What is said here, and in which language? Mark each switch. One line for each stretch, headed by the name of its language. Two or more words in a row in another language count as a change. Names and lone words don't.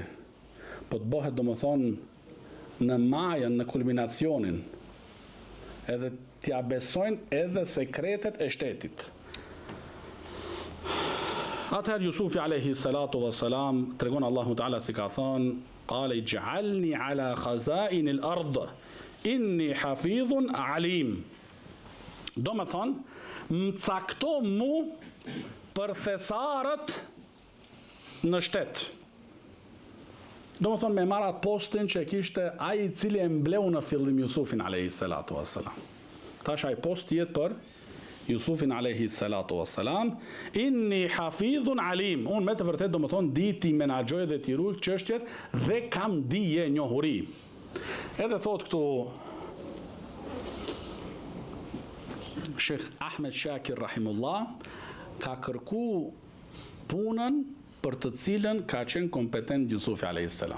Albanian: Po të bëhet domethënë në majën, në kulminacionin, edhe t'ja besojnë edhe sekretet e shtetit. Atëherë Jusufi
Arabic: عليه الصلاة والسلام
Albanian: tregon
Arabic: الله تعالى
Albanian: si ka thënë,
Arabic: قال اجعلني على خزائن الأرض إني حفيظ عليم.
Albanian: Do me thonë, më cakto mu për thesarët në shtet. Do me thonë me marat postin që kishte ai i cili e mbleu në fillim Jusufin
Arabic: عليه الصلاة والسلام.
Albanian: Tash ai post jetë për Jusufin
Arabic: عليه الصلاة والسلام, إني حفيظ عليم.
Albanian: Unë me të vërtet do me thonë di ti menaxhoj dhe ti ruaj çështjet dhe kam dije, njohuri. Edhe thot këtu Sheikh Ahmed Shakir rahimullah ka kërku punën për të cilën ka qenë kompetent Jusufi
Arabic: عليه السلام.